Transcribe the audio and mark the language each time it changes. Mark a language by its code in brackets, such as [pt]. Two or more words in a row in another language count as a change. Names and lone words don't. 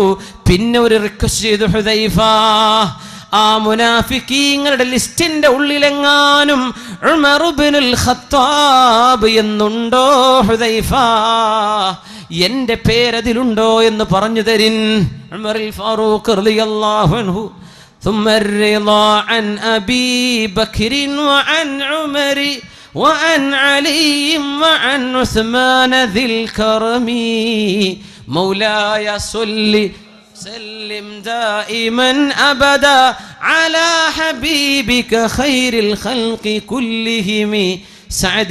[ml] പിന്നെ ഒരു റിക്വസ്റ്റ് ചെയ്തു, ഹുദൈഫ, ആ മുനാഫിക്കീങ്ങളുടെ ലിസ്റ്റിന്റെ ഉള്ളിലെങ്ങാനും ഉമർ ഇബ്നുൽ ഖത്താബ് എന്നുണ്ടോ ഹുദൈഫ? എന്റെ പേരതിലുണ്ടോ എന്ന് പറഞ്ഞു തരിൻ. ഉമറുൽ ഫാറൂഖ് [ar] رضي الله عنه. ثم الرضا عن أبي بكر وعن عمر وعن علي وعن عثمان ذي الكرم مولاي صل سلم دائما أبدا على حبيبك خير الخلق كلهم سعد